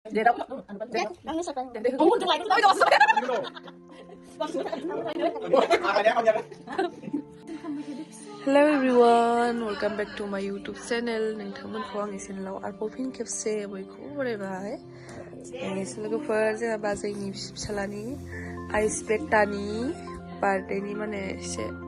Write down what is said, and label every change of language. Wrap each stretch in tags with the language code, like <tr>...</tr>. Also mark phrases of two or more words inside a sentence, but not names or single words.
<en>Hello everyone, welcome back to my YouTube channel.</en> <brx>नोंथांमोनखौ आंनि चेनेलाव आरोबाव फिन खेबसे बयखौबो बरायबाय। लोगोफोर जोंहा बाजैनि फिसालानि आइस बेटानि बार्थडेनि माने एसे</brx>